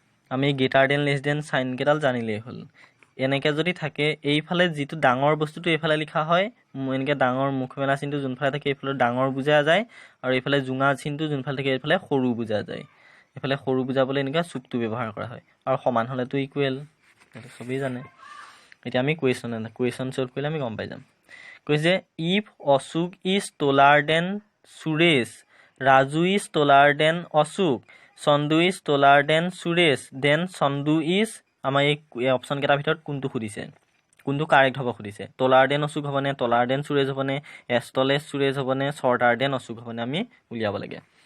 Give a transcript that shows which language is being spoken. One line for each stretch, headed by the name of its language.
Assamese: আমি greater than less than চাইনকেইডাল জানিলেই হ'ল। এনেকৈ যদি থাকে, এইফালে যিটো ডাঙৰ বস্তুটো এইফালে লিখা হয়, এনেকৈ ডাঙৰ মুখ মেলা চিনটো যোনফালে থাকে এইফালে ডাঙৰ বুজা যায়, আৰু এইফালে জোঙা চিনটো যোনফালে থাকে এইফালে সৰু বুজা যায়। এইফালে সৰু বুজাবলৈ এনেকৈ চুকটো ব্যৱহাৰ কৰা হয়, আৰু সমান হ'লেতো ইকুৱেল, সেইটো চবেই জানে। এতিয়া আমি কুৱেশ্যন চল্ভ কৰিলে আমি গম পাই যাম।
English: কৈছে if Ashok is taller than Suresh, Raju is taller than Ashok, Chandu is taller than Suresh, than Chandu is,
Assamese: আমাৰ এই অপশ্যন কেইটাৰ ভিতৰত কোনটো সুধিছে, কোনটো কাৰেক্ট হ'ব সুধিছে।
English: taller than Ashok
Assamese: হ'বনে,
English: taller than Suresh
Assamese: হ'বনে, এষ্টলেছ সুৰেশ হ'বনে,
English: shorter than Ashok
Assamese: হ'বনে, আমি উলিয়াব লাগে।